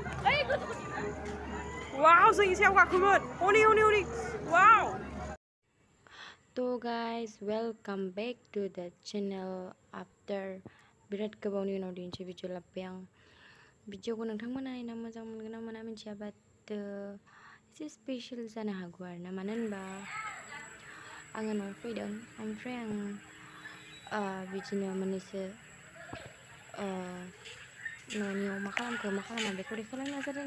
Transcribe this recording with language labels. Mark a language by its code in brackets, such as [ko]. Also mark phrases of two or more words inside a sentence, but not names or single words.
[brx] Wow, जोंनि सायाव गाखोगोन. Oni. Wow. [en] So guys, welcome back to the channel after birat [brx] गोबावनि उनाव दिनसे भिडिअ लाबोबाय आं. भिडिअखौ नोंथांमोना नायना मोजां मोनगोन ना मोना मिथिया, बाट एसे स्पेशल जानो हागौ आरोना, मानो होनबा आङो न'आव फैदों, ओमफ्राय आं बिदिनो मोननैसो न'नियाव मा खालामा बेखौ देखायलांनो नाजादों.